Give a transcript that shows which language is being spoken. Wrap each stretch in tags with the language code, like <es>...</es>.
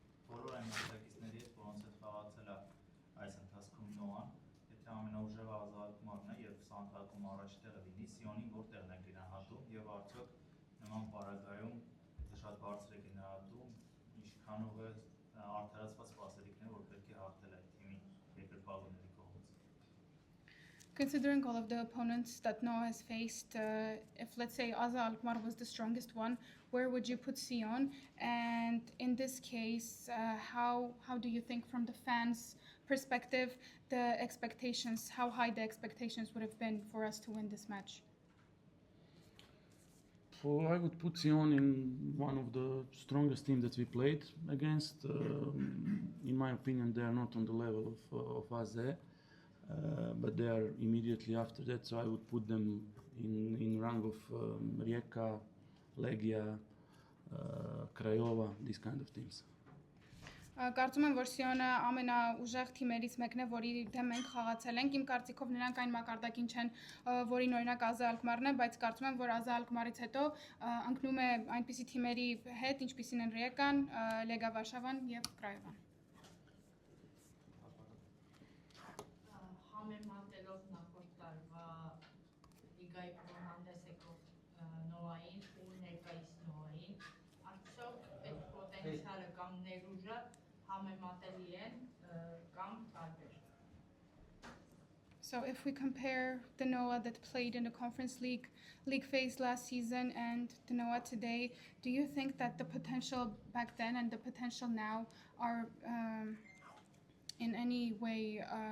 <hy>Բոլոր այն մասնակիցների հետ, որոնց հետ խաղացել է այս ընթացքում Նոան, եթե ամենաուժեղը ազատումն է եւ սա ընթացքում առաջ տեղը լինի, Սիոնին որտեղն է գնահատում եւ արդյոք նման պարագայում եթե շատ բարձր է գնահատում, ինչքանով է արդարացված սպասելիքները, որ պետք է հաղթել այդ թիմի երկրպագուների կողմից։</hy> <en>Considering all of the opponents that Noah has faced, if let's say Aza Alkmaar was the strongest one, where would you put Sion? And in this case, how do you think from the fans' perspective, the expectations, how high the expectations would have been for us to win this match? I would put Sion in one of the strongest teams that we played against. In my opinion, they are not on the level of AZ, but they are immediately after that. So I would put them in rank of Rijeka, Legia, Craiova, these kind of teams.</en> <hy>Կարծում եմ, որ Սիոնը ամենաուժեղ թիմերից մեկն է, որի դեմ մենք խաղացել ենք։ Իմ կարծիքով նրանք այն մակարդակին չեն, որին օրինակ Aza Alkmaar-ն է, բայց կարծում եմ, որ Aza Alkmaar-ից հետո ընկնում է այնպիսի թիմերի հետ, ինչպիսին են Rijeka-ն, Legia Varshavan եւ Craiova-ն։ Համեմատելով նախորդ տարվա լիգայի հանդես եկող Նոային ու ներկայիս Նոային, արդյոք այդ պոտենցիալը կամ ներուժը համեմատելի են կամ տարբեր։</hy> <en>So if we compare the Noah that played in the Conference League phase last season and the Noah today, do you think that the potential back then and the potential now are in any way</en>